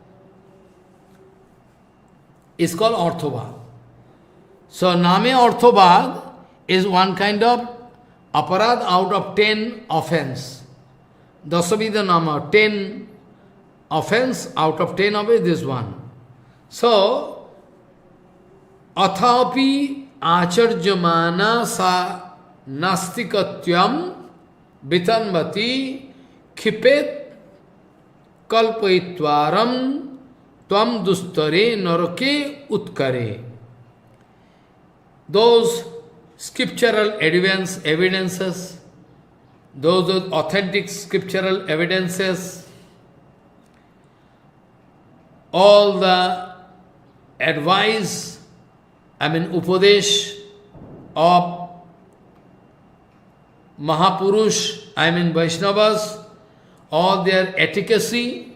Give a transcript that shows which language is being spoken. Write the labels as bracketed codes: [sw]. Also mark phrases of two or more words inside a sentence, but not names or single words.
[en] It's called orthobad. So Name orthobad is one kind of aparad out of 10 offense. [sa] Dasavida Nama, [en] 10 offense, out of 10 of it, this one. So, [sa] Athapi acharjamana sa nastikatyam vitanvati khipet kalpaitvaram tvam dustare narake utkare. [en] Those scriptural evidences, those authentic scriptural evidences, all the advice, Upadesh of Mahapurush, Vaishnavas, all their efficacy.